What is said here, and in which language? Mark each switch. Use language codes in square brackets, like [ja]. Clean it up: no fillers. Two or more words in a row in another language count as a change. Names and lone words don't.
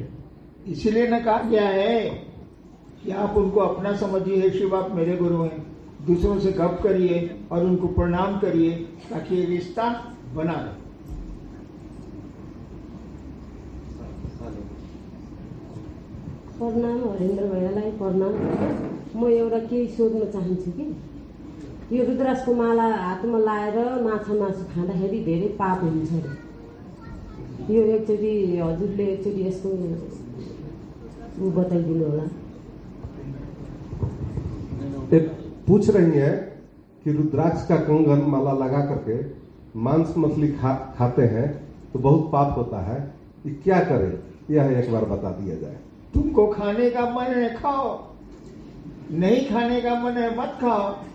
[hi] इसलिए न कहा गया है कि आप उनको अपना समझिए, शिव आप मेरे गुरु हैं। दूसरों से गप करिए और उनको प्रणाम करिए ताकि ये रिश्ता बना रहे। [ne] प्रणाम हरेन्द्र भैयालाई प्रणाम। म एउटा केही सोध्न चाहन्छु कि यो रुद्राक्षको माला हातमा लाएर मासु खाँदाखेरि धेरै पाप हुन्छ अरे। यो एकचोटि हजुरले एकचोटि यसको बताइदिनु होला। [hi] पूछ रही है कि रुद्राक्ष का कंगन माला लगा करके मांस मछली खाते हैं तो बहुत पाप होता है, ये क्या करें, यह एक बार बता दिया जाए। तुमको खाने का मन है खाओ, नहीं खाने का मन है मत खाओ।